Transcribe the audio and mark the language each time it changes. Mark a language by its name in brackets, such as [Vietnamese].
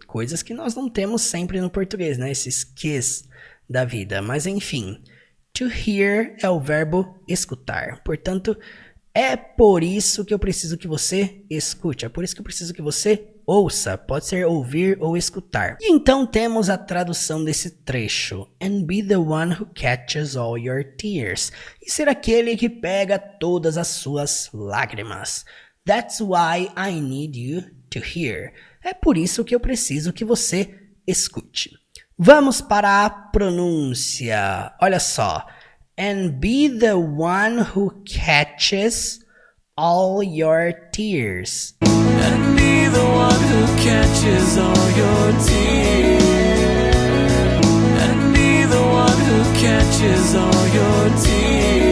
[Portuguese] Coisas que nós não temos sempre no português, né? Esses ques da vida. Mas enfim. To hear é o verbo escutar. Portanto, é por isso que eu preciso que você escute. É por isso que eu preciso que você ouça. Pode ser ouvir ou escutar. E então temos a tradução desse trecho. [English] And be the one who catches all your tears. [Portuguese] E ser aquele que pega todas as suas lágrimas. [English] That's why I need you to hear. [Portuguese] É por isso que eu preciso que você escute. Vamos para a pronúncia. Olha só. [English] And be the one who catches all your tears. And be the one who catches all your tears. And be the one who catches all your tears.